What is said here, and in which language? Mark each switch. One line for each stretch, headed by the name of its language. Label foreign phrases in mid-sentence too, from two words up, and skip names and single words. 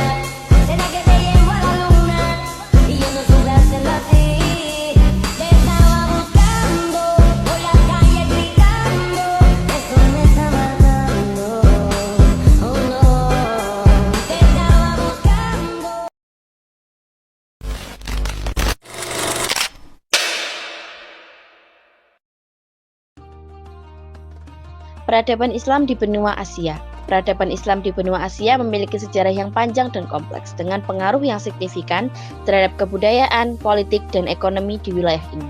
Spanish: Será que te llevo a la luna y yo no supe hacerlo así. Te estaba buscando por la calle gritando. Eso me está matando. Oh no, te estaba buscando.
Indonesian: Peradaban Islam di benua Asia. Peradaban Islam di benua Asia memiliki sejarah yang panjang dan kompleks dengan pengaruh yang signifikan terhadap kebudayaan, politik, dan ekonomi di wilayah ini.